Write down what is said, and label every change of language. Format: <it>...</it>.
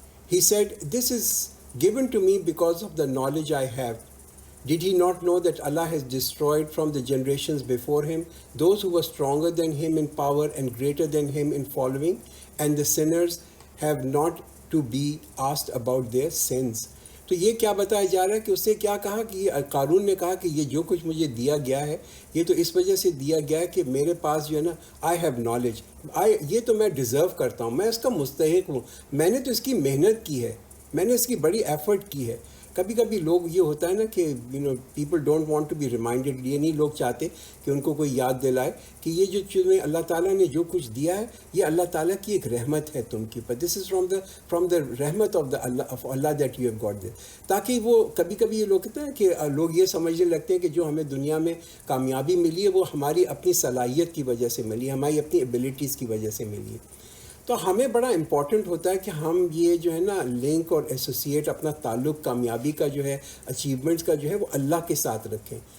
<en>He said, "This is given to me because of the knowledge I have. Did he not know that Allah has destroyed from the generations before him those who were stronger than him in power and greater than him in following, and the sinners have not to be asked about their sins."</en> <ur>تو یہ کیا بتایا جا رہا ہے کہ اس نے کیا کہا کہ قارون نے کہا کہ یہ جو کچھ مجھے دیا گیا ہے یہ تو اس وجہ سے دیا گیا ہے کہ میرے پاس جو ہے نا</ur> <en>I have knowledge,</en> <ur>یہ تو میں ڈیزرو کرتا ہوں، میں اس کا مستحق ہوں، میں نے تو اس کی محنت کی ہے، میں نے اس کی بڑی ایفرٹ کی ہے. کبھی کبھی لوگ یہ ہوتا ہے نا کہ</ur> <en>people don't want to be reminded,</en> <ur>یہ نہیں لوگ چاہتے کہ ان کو کوئی یاد دلائے کہ یہ جو چیزیں اللہ تعالیٰ نے جو کچھ دیا ہے یہ اللہ تعالیٰ کی ایک رحمت ہے تم کے اوپر.</ur> <en>This is from the رحمت of اللہ that you have got this.</en> <ur>تاکہ وہ کبھی کبھی یہ لوگ کہتے ہیں کہ لوگ یہ سمجھنے لگتے ہیں کہ جو ہمیں دنیا میں کامیابی ملی ہے وہ ہماری اپنی صلاحیت کی وجہ سے ملی ہے، ہماری اپنی ایبیلٹیز کی وجہ سے ملی ہے. تو ہمیں بڑا امپورٹنٹ ہوتا ہے کہ ہم یہ جو ہے نا لنک اور ایسوسیٹ اپنا تعلق کامیابی کا جو ہے، اچیومنٹس کا جو ہے وہ اللہ کے ساتھ رکھیں.</ur>